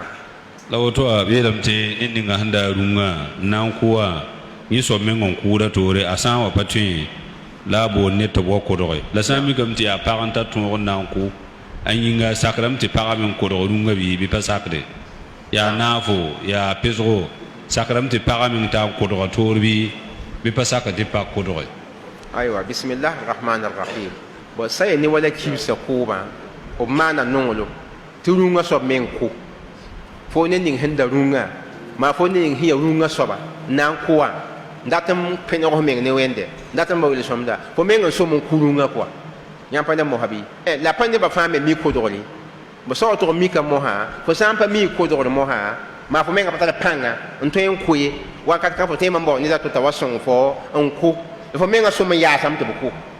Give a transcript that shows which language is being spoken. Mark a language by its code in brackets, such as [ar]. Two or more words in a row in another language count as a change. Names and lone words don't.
[mos] la woto a yeelame tɩ ned ninga sẽn daa rũngã n na n kʋa yẽ soab meng n kʋʋda toore a sã n wa pa tõe la a boond ned tɩ b wa kodge la sã n mikame tɩ yaa pag n tar tõog n na n kʋ a yĩnga sakrame tɩ pagã me n kodg rũngã bɩ bɩ pa sakde yaa naafo yaa pɩsgo sakrame tɩ pagã me n tar n kodga toor bɩ pa sakd tɩ pag kodge aywa [ar] بسم الله الرحمن الرحيم [mos] bo sa ya ne wala kibsa kʋʋbã b maana nonglo tɩ rũngã soab me n kʋ fo ne ning sẽn da rũngã maa fo ne ning sẽn ya rũngã soaba n na n kʋa n dat n pẽneg f meng ne wẽnde n dat n baool sõmda fo meng n som n kʋ rũngã pʋa yãmb pa ne mosã bɩ la pa nebã fãa me mi kodgre bo sao tɩg mika mosã fo sã n pa mi kodgr mosã maa fo mengã pa tara pãnga n tõe n kʋ ye wakat kã fo tõe n bao neda tɩ t'a wa sõng fo n kʋ fo mengã som n yaasame tɩ b kʋ